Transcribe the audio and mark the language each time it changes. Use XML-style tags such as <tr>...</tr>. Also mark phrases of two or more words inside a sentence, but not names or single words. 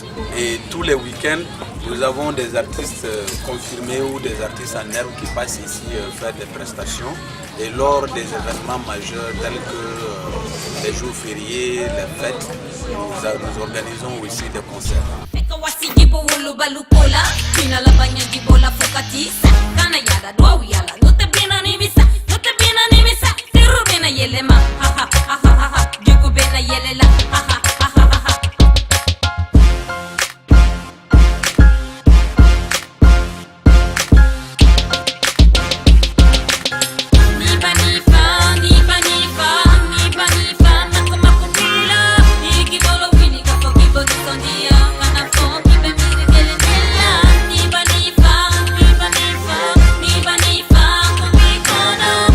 <fr>Et tous les week-ends, nous avons des artistes confirmés ou des artistes en herbe qui passent ici faire des prestations. Et lors des événements majeurs tels que les jours fériés, les fêtes, nous organisons aussi des concerts.</fr> <bm>Yelema, ha ha ha ha ha, Jugu bena yelela, ha ha ha ha ha. Niba nifa, mako bila. Iki bolo wini kafo kibo nisondia, kana fo kibe miri kelenela. Niba nifa, kubikono.</bm>